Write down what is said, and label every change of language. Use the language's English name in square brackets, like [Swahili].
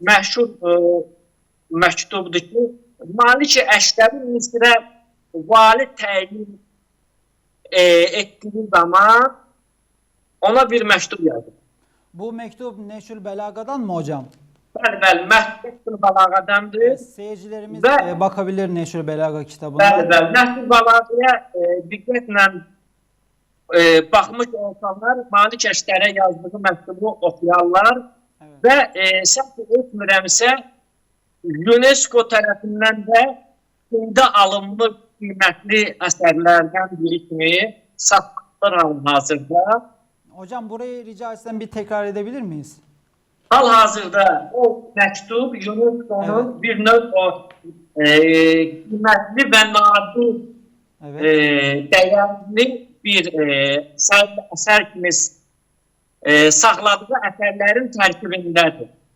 [Azerbaijani] Məşhur məktubdur ki, Malik Əşkərin Misrə vali təyin ettiği zaman ona bir məktub yazdı. [Turkish] Bu mektup Neşül Belaga'dan mı hocam? [Azerbaijani] Bəli, Məhdud Balağadandır. [Turkish] Seyircilerimiz Ve- bakabilir Neşül Belaga kitabına. [Azerbaijani] Bəli, Məhdud Balağaya diqqətlə baxmış olsanlar, Malik Əşkərə yazdığı məktubu oxuyarlar [Turkish] Evet. [Azerbaijani] və səhv etmirəmsə, UNESCO tərəfindən də Çində alınmış qiymətli əsərlərdən biri kimi satılır hal-hazırda. [Turkish] Hocam burayı rica etsem bir tekrar edebilir miyiz? [Azerbaijani] Hal-hazırda o məktub UNESCO'nun [Turkish] Evet. [Azerbaijani] bir növ o qiymətli və nadir [Turkish] Evet. [Azerbaijani] dəyərli bir əsər kimi saxladığı əsərlərin tərkibindədir.